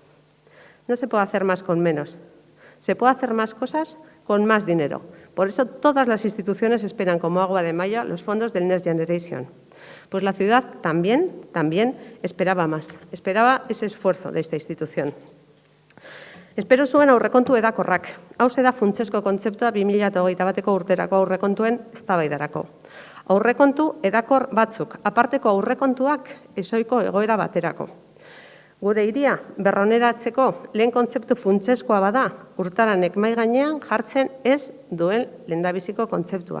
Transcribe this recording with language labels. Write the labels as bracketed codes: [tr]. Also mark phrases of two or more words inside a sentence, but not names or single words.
[es] No se puede hacer más con menos. Se puede hacer más cosas con más dinero. Por eso todas las instituciones esperan como agua de mayo los fondos del Next Generation. Pues la ciudad también esperaba más, esperaba ese esfuerzo de esta institución. [eu] Espero zuen aurrekontu edakorrak. Hau da funtsezko kontzeptua 2021ko urterako aurrekontuen eztabaidarako. Aurrekontu edakor batzuk, aparteko aurrekontuak ezohiko egoera baterako. Gure hiria berroneratzeko lehen kontzeptu funtsezkoa bada, urtaranek mahai gainean jartzen ez duen lehendabiziko kontzeptua.